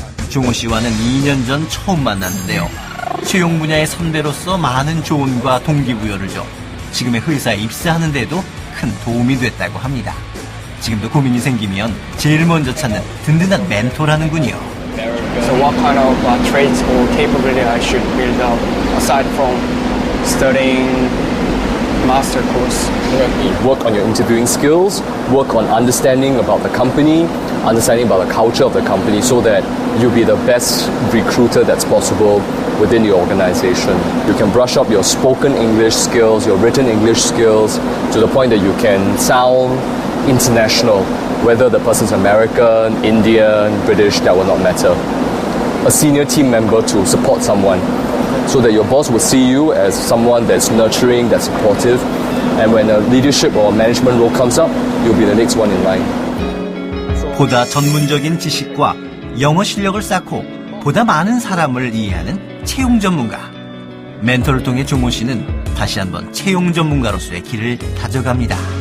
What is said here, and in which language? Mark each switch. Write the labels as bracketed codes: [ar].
[ko] 종호 씨와는 2년 전 처음 만났는데요. 채용 분야의 선배로서 많은 조언과 동기부여를 줘 지금의 회사에 입사하는 데도 큰 도움이 됐다고 합니다. 지금도 고민이 생기면 제일 먼저 찾는 든든한 멘토라는군요. [en] So what kind of traits or capability I should build up aside from studying master course? Work on your interviewing skills, work on understanding about the company, understanding about the culture of the company so that you'll be the best recruiter that's possible within the organization. You can brush up your spoken English skills, your written English skills to the point that you can sound international. Whether the person's American, Indian, British, that will not matter. A senior team member to support someone so that your boss will see you as someone that's nurturing, that's supportive, and when a leadership or a management role comes up, you'll be the next one in line. [ko] 보다 전문적인 지식과 영어 실력을 쌓고 보다 많은 사람을 이해하는 채용 전문가. 멘토를 통해 종호 씨는 다시 한번 채용 전문가로서의 길을 다져갑니다.